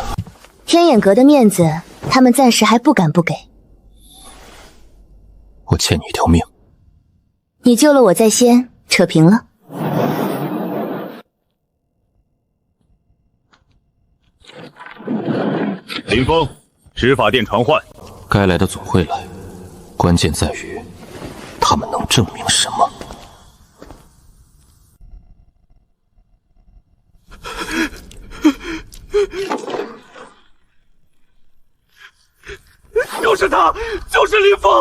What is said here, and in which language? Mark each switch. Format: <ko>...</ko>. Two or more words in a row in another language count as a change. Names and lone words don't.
<zh>天眼閣的面子，他們暫時還不敢不給。我欠你一條命。你救了我在先，扯平了。林峰，執法殿傳喚。該來的總會來，關鍵在於他們能證明什麼。就是他，就是林峰！</zh>